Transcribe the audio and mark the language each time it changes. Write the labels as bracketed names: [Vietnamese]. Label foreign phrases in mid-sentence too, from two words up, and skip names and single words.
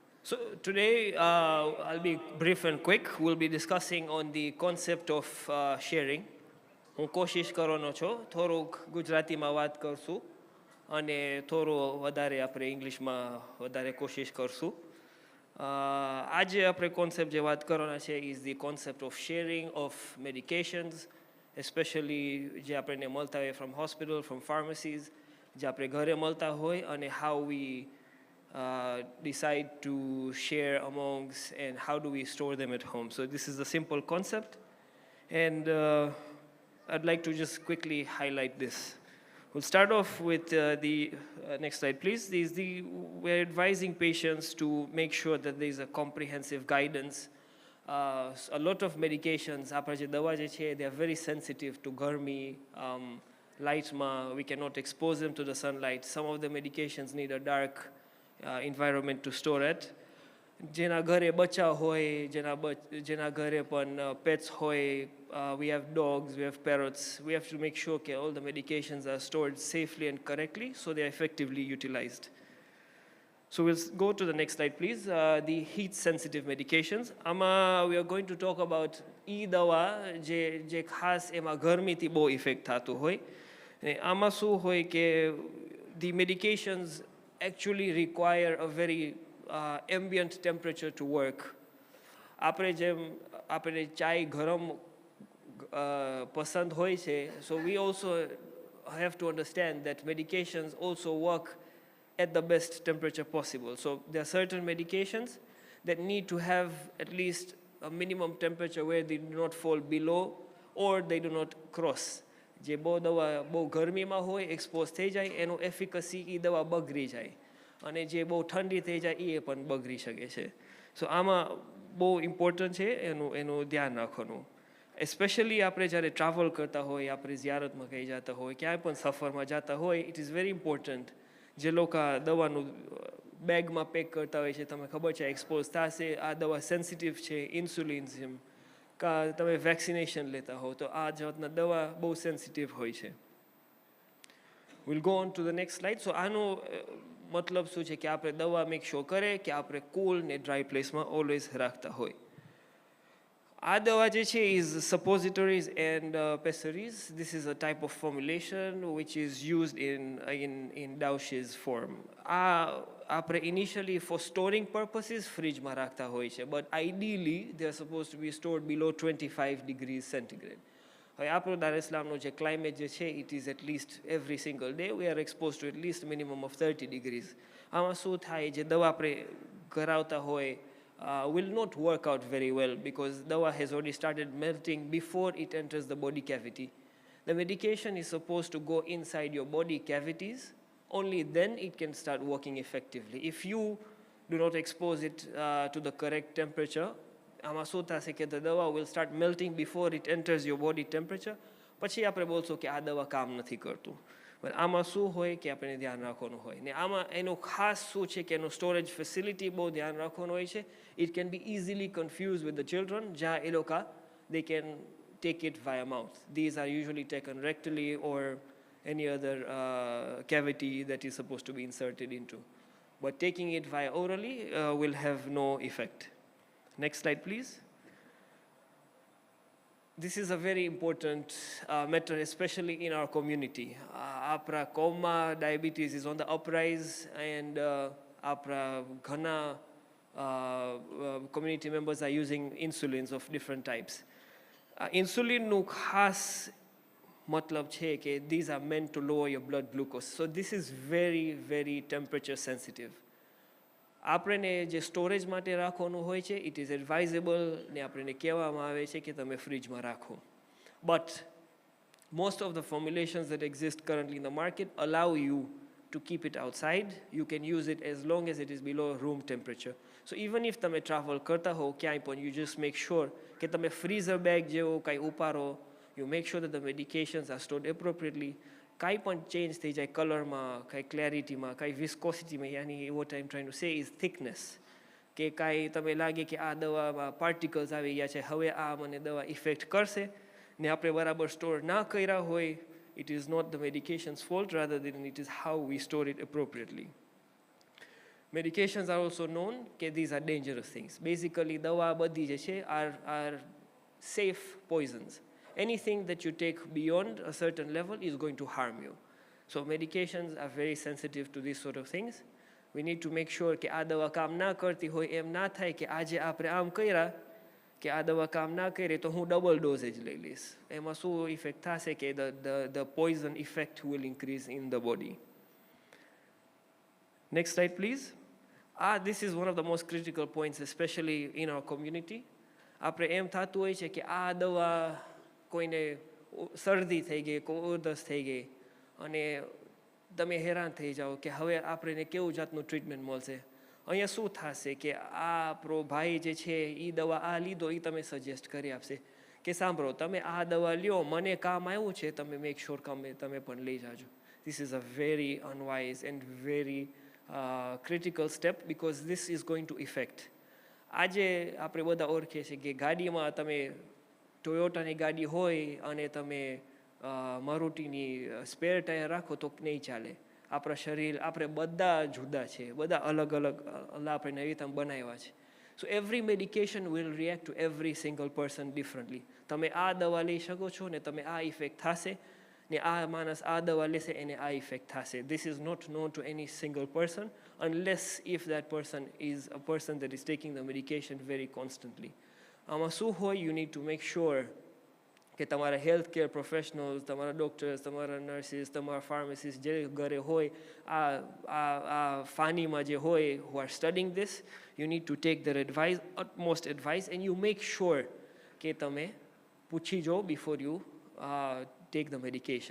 [English] So today I'll be brief and quick. We'll be discussing on the concept of sharing. [Gujarati] હું કોશિશ કરવાનો છું થોડુંક ગુજરાતીમાં વાત કરશું અને થોડું વધારે આપણે ઇંગ્લિશમાં વધારે કોશિશ કરશું. આજે આપણે કોન્સેપ્ટ જે વાત કરવાના છે [English] is the concept of sharing of medications, especially [Gujarati] જે આપણને મળતા હોય [English] from hospital, from pharmacies, [Gujarati] જે આપણે ઘરે મળતા હોય, અને [English] how we decide to share amongst and how do we store them at home. So this is a simple concept, and I'd like to just quickly highlight this. We'll start off with the next slide, please. We're advising patients to make sure that there's a comprehensive guidance. A lot of medications, [Gujarati] આપણા જે દવા જે છે, [English] they are very sensitive to ગરમી, lightમાં. We cannot expose them to the sunlight. Some of the medications need a dark environment to store it. [Gujarati] જેના ઘરે બચ્ચા હોય, જેના ઘરે પણ pets હોય, [English] we have dogs, we have parrots. We have to make sure that all the medications are stored safely and correctly so they are effectively utilized. So we'll go to the next slide, please. The heat sensitive medications. We are going to talk about [Gujarati] દવા જે ખાસ એમાં ગરમીથી બહુ ઇફેક્ટ થતું હોય. આમાં શું હોય કે [English] the medications actually require a very ambient temperature to work. [Gujarati] આપણે ચાય ગરમ પસંદ હોય છે, [English] so we also have to understand that medications also work at the best temperature possible. So there are certain medications that need to have at least a minimum temperature where they do not fall below or they do not cross. [Gujarati] જે બહુ દવા બહુ ગરમીમાં હોય, એક્સપોઝ થઈ જાય, એનું એફિકસી એ દવા બગડી જાય, અને જે બહુ ઠંડી થઈ જાય એ પણ બગડી શકે છે. સો આમાં બહુ ઇમ્પોર્ટન્ટ છે એનું ધ્યાન રાખવાનું. એસ્પેશિયલી આપણે જ્યારે ટ્રાવેલ કરતા હોય, આપણે ઝિયારતમાં કઈ જતા હોય, ક્યાંય પણ સફરમાં જતા હોય, [English] it is very important. [Gujarati] જે લોકો દવાનું બેગમાં પેક કરતા હોય છે, તમે ખબર છે એક્સપોઝ થશે, આ દવા સેન્સિટિવ છે, ઇન્સ્યુલિન છે, કા તમે વેક્સિનેશન લેતા હો, તો આ જાતના દવા બહુ સેન્સિટિવ હોય છે. [English] We'll go on to the next slide. [Gujarati] So આનો મતલબ શું છે કે આપણે દવા [English] make sure [Gujarati] કરે કે આપણે કૂલ ને ડ્રાય પ્લેસમાં ઓલવેઝ રાખતા હોય. આ દવા જે છે [English] is suppositories and pessaries. This is a type of formulation which is used in douches form. [Gujarati] આપણે [English] initially for storing purposes [Gujarati] ફ્રીજમાં રાખતા હોય છે, [English] but ideally they are supposed to be stored below 25 degrees centigrade. [Gujarati] હવે આપણો દાર ઇસ્લામનો જે ક્લાઇમેટ જે છે, [English] it is at least every single day we are exposed to at least minimum of 30 degrees. [Gujarati] આમાં શું થાય, જે દવા આપણે કરાવતા હોય [English] will not work out very well because dawa has already started melting before it enters the body cavity. The medication is supposed to go inside your body cavities, only then it can start working effectively. If you do not expose it to the correct temperature, [Gujarati] આમાં શું થશે કે [English] the dawa will start melting before it enters your body temperature. [Gujarati] પછી આપણે બોલશો કે આ દવા કામ નથી કરતું. પણ આમાં શું હોય કે આપણે ધ્યાન રાખવાનું હોય, ને આમાં એનું ખાસ શું છે કે એનું સ્ટોરેજ ફેસિલિટી બહુ ધ્યાન રાખવાનું હોય છે. [English] It can be easily confused with the children, [Gujarati] જ્યાં એ લોકો [English] they can take it via mouth. These are usually taken rectally or any other cavity that is supposed to be inserted into. But taking it via orally will have no effect. Next slide, please. This is a very important matter, especially in our community. [Gujarati] આપણા કોમમાં [English] diabetes is on the uprise, and [Gujarati] આપણા ઘણા [English] community members are using insulins of different types. [Gujarati] ઇન્સ્યુલિન નું ખાસ મતલબ છે કે [English] these are meant to lower your blood glucose. So this is very, very temperature sensitive. [Gujarati] આપણે જે સ્ટોરેજ માટે રાખવાનું હોય છે, [English] it is advisable, [Gujarati] ને આપણને કહેવામાં આવે છે કે તમે ફ્રીજમાં રાખો. [English] બટ most of the formulations that exist currently in the market allow you to keep it outside. You can use it as long as it is below room temperature. So even if [Gujarati] તમે ટ્રાવેલ કરતા હો ક્યાંય પણ, [English] you just make sure [Gujarati] કે તમે [English] freezer bag [Gujarati] જેવો કાંઈ ઉપાડો. [English] You make sure that the medications are stored appropriately. [Gujarati] કાંઈ પણ ચેન્જ થઈ જાય કલરમાં, કાંઈ ક્લેરિટીમાં, કાંઈ વિસ્કોસિટીમાં, યાની [English] what I'm trying to say is thickness, [Gujarati] કે કાંઈ તમે લાગે કે આ દવામાં પાર્ટિકલ્સ આવી ગયા છે, હવે આ મને દવા ઇફેક્ટ કરશે, ને આપણે બરાબર સ્ટોર ના કર્યા હોય, [English] it is not the medication's fault, rather than it is how we store it appropriately. Medications are also known that these are dangerous things. Basically, [Gujarati] દવા બધી જે છે [English] are safe poisons. Anything that you take beyond a certain level is going to harm you. So medications are very sensitive to these sort of things. We need to make sure [Gujarati] કે આ દવા કામ ના કરતી હોય, એમ ના થાય કે આજે આપણે આમ કર્યા કે આ દવા કામ ના કરે તો હું [English] double dosage [Gujarati] લઈ લઈશ. એમાં શું ઇફેક્ટ થશે કે [English] the poison effect will increase in the body. Next slide, please. This is one of the most critical points, especially in our community. [Gujarati] આપણે એમ થતું હોય છે કે આ દવા કોઈને શરદી થઈ ગઈ, કોઈ ઉધરસ થઈ ગઈ અને તમે હેરાન થઈ જાઓ કે હવે આપણે કેવું જાતનું ટ્રીટમેન્ટ મળશે. અહીંયા શું થશે કે આ આપણો ભાઈ જે છે એ દવા આ લીધો એ તમે સજેસ્ટ કરી આપશે કે સાંભળો તમે આ દવા લ્યો, મને કામ આવ્યું છે, તમે [English] make sure [Gujarati] તમે પણ લઈ જાજો. [English] This is a very unwise and very critical step because this is going to affect. [Gujarati] આજે આપણે બધા ઓળખીએ છીએ કે ગાડીમાં તમે ટોયોટાની ગાડી હોય અને તમે મારુતિની સ્પેર ટાયર રાખો તો નહીં ચાલે. આપણા શરીર આપણે બધા જુદા છે, બધા અલગ અલગ આપણે નવી રીતે બનાવ્યા છે. [English] So every medication will react to every single person differently. [Gujarati] તમે આ દવા લઈ શકો છો ને તમે આ ઇફેક્ટ થશે ને આ માણસ આ દવા લેશે એને આ ઇફેક્ટ થશે. [English] This is not known to any single person unless if that person is a person that is taking the medication very constantly. [Gujarati] આમાં શું હોય, [English] you need to make sure [Gujarati] કે તમારા હેલ્થ કેર પ્રોફેશનલ્સ, તમારા ડૉક્ટર્સ, તમારા નર્સિસ, તમારા ફાર્માસિસ્ટ જે ઘરે હોય આ ફાનીમાં જે હોય [English] who are studying this, you need to take their advice, utmost advice, and you make sure [Gujarati] કે તમે પૂછી જો [English] before you take the medication.